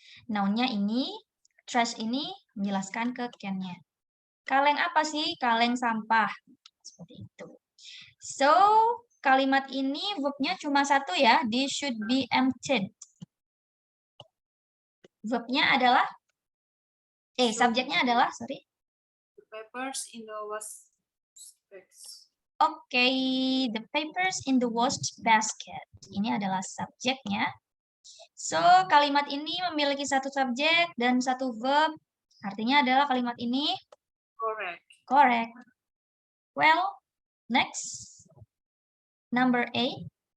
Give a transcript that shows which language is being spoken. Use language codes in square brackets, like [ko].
[id] Nounnya ini, trash ini menjelaskan ke can-nya. Kaleng apa sih? Kaleng sampah. Seperti itu. So, kalimat ini verb-nya cuma satu ya. [en] This should be emptied. [id] Verb-nya adalah, subjeknya adalah, sorry. [en] The papers in the waste bags. Oke, the papers in the waste basket. [id] Ini adalah subjeknya. So, kalimat ini memiliki satu subjek dan satu verb. Artinya adalah kalimat ini [en] Correct. correct. Well, next. Number 8.